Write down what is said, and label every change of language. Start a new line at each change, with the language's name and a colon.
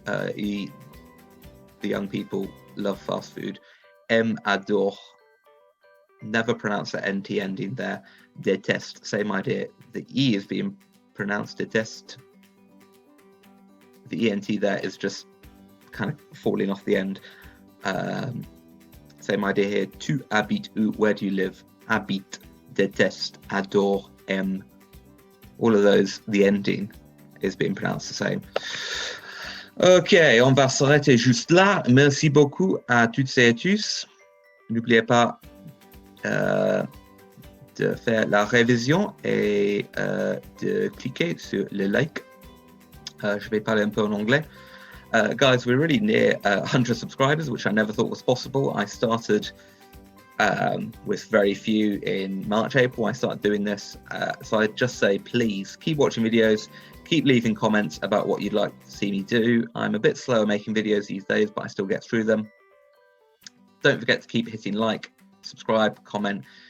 English: The young people love fast food.
French: Aime, adore.
English: Never pronounce the NT ending there. Déteste, same idea. The E is being pronounced déteste. The ENT there is just kind of falling off the end. Same idea here.
French: Tu habites où?
English: Where do you live?
French: Habite, déteste, adore, aime.
English: All of those, the ending is being pronounced the same.
French: Ok, on va s'arrêter juste là. Merci beaucoup à toutes et à tous. N'oubliez pas de faire la révision et de cliquer sur le like. Je vais parler un peu en anglais.
English: Guys, we're really near 100 subscribers, which I never thought was possible. I started with very few in March, April. I started doing this. So I'd just say, please keep watching videos, keep leaving comments about what you'd like to see me do. I'm a bit slower making videos these days, but I still get through them. Don't forget to keep hitting like, subscribe, comment.